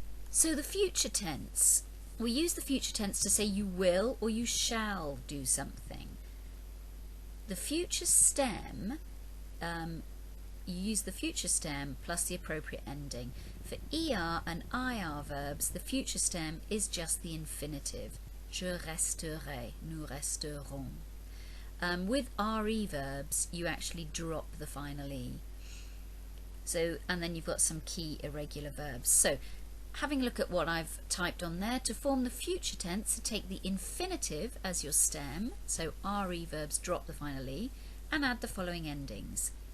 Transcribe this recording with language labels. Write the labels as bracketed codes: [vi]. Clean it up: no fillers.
[en] So the future tense. We use the future tense to say you will or you shall do something. The future stem, you use the future stem plus the appropriate ending. For ER and IR verbs, the future stem is just the infinitive. [fr] Je resterai, nous resterons. [en] With RE verbs, you actually drop the final E. So, and then you've got some key irregular verbs. So, having a look at what I've typed on there, to form the future tense, so take the infinitive as your stem, so RE verbs drop the final E, and add the following endings.